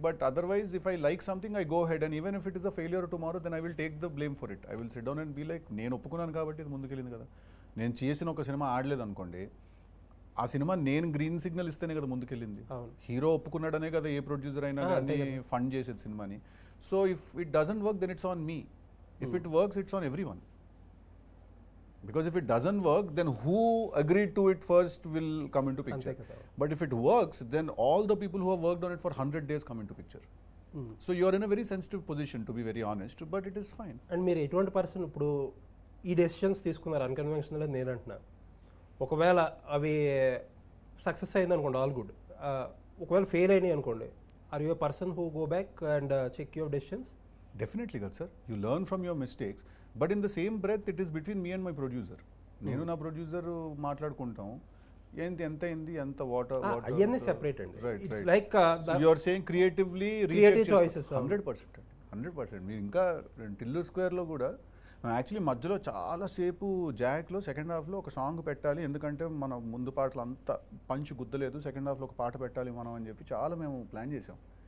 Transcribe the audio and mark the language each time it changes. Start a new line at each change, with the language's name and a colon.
English: But otherwise if I like something I go head, and even if it is a failure tomorrow then I will take the blame for it. I will sit down and be like,
Telugu: నేను ఒప్పుకున్నాను కాబట్టి ఇది ముందుకెళ్ళింది కదా. నేను చేసిన ఒక cinema ఆడలేదు అనుకోండి, ఆ సినిమా నేను గ్రీన్ సిగ్నల్ ఇస్తేనే కదా ముందుకెళ్ళింది. హీరో ఒప్పుకున్నాడనే కదా ఏ ప్రొడ్యూసర్ అయినా కానీ ఫండ్ చేసేది సినిమాని.
English: So if it doesn't work, then it's on me. If it works, it's on everyone. Because if it doesn't work, then who agreed to it first will come into picture. But if it works, then all the people who have worked on it for 100 days come into picture. So you're in a very sensitive position, to be very honest, but it is fine.
Telugu: And మీరు ఎటువంటి person ఇప్పుడు ఈ decisions తీసుకున్నారు unconventional అని నేను అంటున్నా. ఒకవేళ అవి సక్సెస్ అయింది అనుకోండి, ఆల్ గుడ్. ఒకవేళ ఫెయిల్ అయినాయి అనుకోండి,
English: are you a person who go back and check your decisions? Definitely, sir. You learn from your mistakes, but in the same breath, it is between me and my producer.
Telugu: నేను నా producer మాట్లాడుకుంటాం, ఏంటి ఎంత అయింది, ఎంత water అవన్నీ separate అండి.
English: It's like you are saying creatively creative choices 100%.
Telugu: మీరు ఇంకా టిల్లు స్క్వేర్లో కూడా యాక్చువల్లీ మధ్యలో చాలాసేపు జాక్లో సెకండ్ హాఫ్లో ఒక సాంగ్ పెట్టాలి, ఎందుకంటే మన ముందు పాటలు అంత పంచ్ గుద్దలేదు, సెకండ్ హాఫ్లో ఒక పాట పెట్టాలి మనం అని చెప్పి చాలా మేము ప్లాన్ చేసాం.